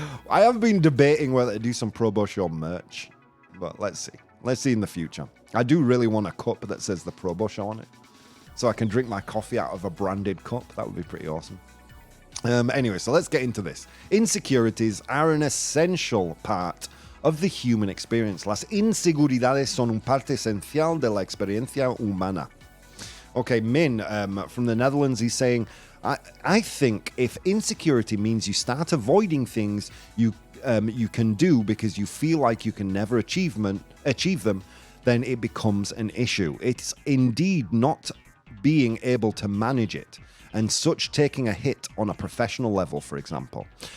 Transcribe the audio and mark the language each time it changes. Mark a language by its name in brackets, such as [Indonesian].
[English] I have been debating whether to do some ProBoh Show merch, but let's see. Let's see in the future. I do really want a cup that says the ProBoh Show on it, so I can drink my coffee out of a branded cup. That would be pretty awesome. Anyway, so let's get into this. Insecurities are an essential part of the human experience. [Spanish] Las inseguridades son un parte esencial de la experiencia humana. [English] Okay, Min from the Netherlands, he's saying, I think if insecurity means you start avoiding things you can do because you feel like you can never achieve them, then it becomes an issue. It's indeed not being able to manage it, and such taking a hit on a professional level, for example.